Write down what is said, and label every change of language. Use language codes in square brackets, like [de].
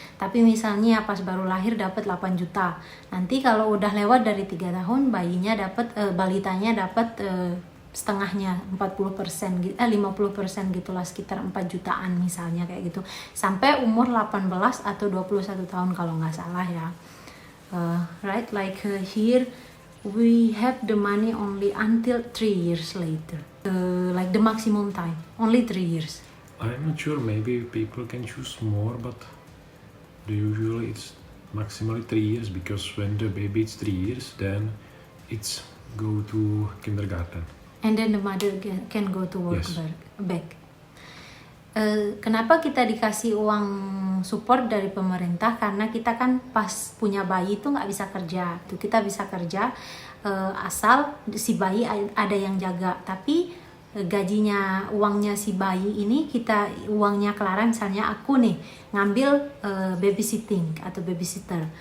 [id] Tapi misalnya pas baru lahir dapat 8 juta, nanti kalau udah lewat dari 3 tahun bayinya dapat balitanya dapat setengahnya 40% gitu, 50% gitulah, sekitar 4 jutaan misalnya kayak gitu, sampai umur 18 atau 21 tahun kalau nggak salah ya. [en] Right, like here we have the money only until 3 years later, like the maximum time, only 3 years. I'm not sure, maybe people can choose more, but usually it's maximally 3 years, because when the baby is 3 years, then it's go to kindergarten. And then the mother can go to work Yes. back. [id] Kenapa kita dikasih uang support dari pemerintah? Karena kita kan pas punya bayi itu nggak bisa kerja. Itu kita bisa kerja asal si bayi ada yang jaga. Tapi gajinya, uangnya si bayi ini uangnya Clara, misalnya aku nih ngambil babysitting atau babysitter.